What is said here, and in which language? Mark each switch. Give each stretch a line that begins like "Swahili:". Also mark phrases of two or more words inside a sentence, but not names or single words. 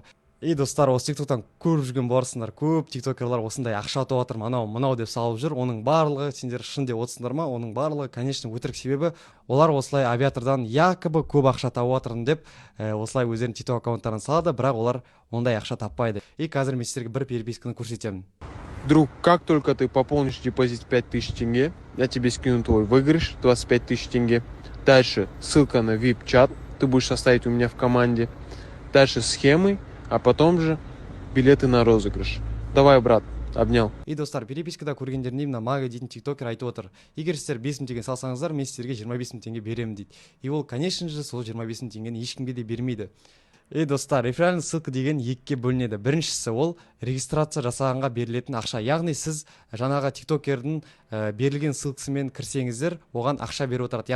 Kazakh: Достар, осы тиктоктан көріп жүрген боларсыңдар, көп тиктокерлар осындай ақша ұтып жатыр, мынау деп салып жүр. Оның барлығы сендер шын деп отырсыңдар ма? Оның барлығы конечно өтірік, себебі олар осылай авиатордан якобы көп ақша тауып жатырмын деп осылай өздерінің тикток аккаунттарын салады, бірақ олар ондай ақша таппайды. Қазір мен сіздерге бір переписканы көрсетемін.
Russian: Друг, как только ты пополнишь депозит 5000 тенге, я тебе скину твой выигрыш 25 тысяч тенге. Дальше ссылка на VIP-чат, ты будешь составить у меня в команде. Дальше схемы, а потом же билеты на розыгрыш. Давай, брат, обнял.
Kazakh: Достар, перепискада көргендеріне мына Мага дейтін тиктокер айтып отыр. Егер сіздер 5 мың теңге салсаңыздар, мен сіздерге 25 мың теңге беремін дейді. Ол, конечно же, сол 25 мың теңгені ешкімге де бермейді. Достар,
Russian: реферальный ссылка
Kazakh: деген екіге бөлінеді. Біріншісі ол регистрация жасағанға берілетін ақша. Яғни сіз жаңағы тиктокердің берілген ссылкасымен кірсеңіздер, оған ақша беріп отырады.